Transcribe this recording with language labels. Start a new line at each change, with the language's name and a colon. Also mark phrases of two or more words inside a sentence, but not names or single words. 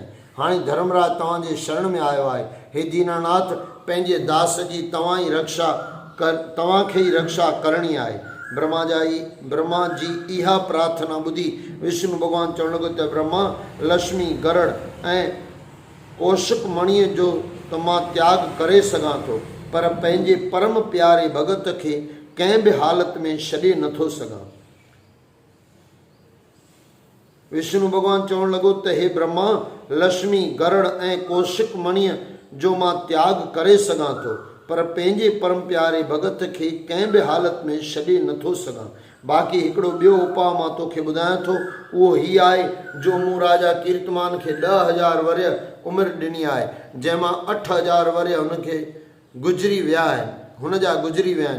Sindhi: हाणे धर्मराज तव्हांजे शरण में आयो आहे। हे दीनानाथ, पंहिंजे दास जी तव्हांखे ई रक्षा करणी आहे। ब्रह्मा जी इहा प्रार्थना ॿुधी विष्णु भॻवानु चवण लॻो त ब्रह्मा, लक्ष्मी, गरुड़ ऐं कौशिक मणीअ जो त मां त्याग करे सघां थो, पर पंहिंजे परम प्यारे भगत खे कंहिं बि हालत में छॾे नथो सघां। विष्णु भॻवानु चवण लॻो त हे ब्रह्मा, लक्ष्मी, गरुड़ ऐं कौशिक मणीअ जो मां त्याग करे सघां थो, पर पंहिंजे परम प्यारे भगत खे कंहिं बि हालत में छॾे नथो सघां। बाक़ी हिकिड़ो ॿियो उपाउ मां तोखे ॿुधायां थो। उहो हीउ आहे जो मूं राजा कीर्तमान खे 10,000 वर्य उमिरि ॾिनी आहे, जंहिंमां 8,000 वर्य हुनजा गुज़री विया आहिनि।